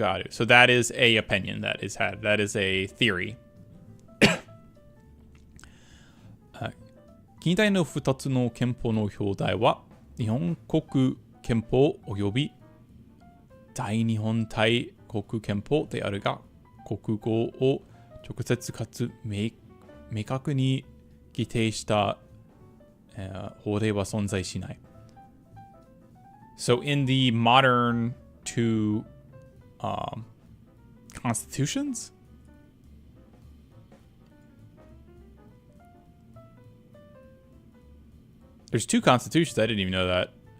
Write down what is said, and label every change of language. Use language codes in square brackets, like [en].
[en] So that is a opinion that is had. That is a theory. [ja] 近代の2つの憲法の表題は日本国憲法および大日本大国憲法であるが、国語を直接かつ明確に規定した、法令は存在しない。 [en] So in the modern two constitutions, there's two constitutions. I didn't even know that.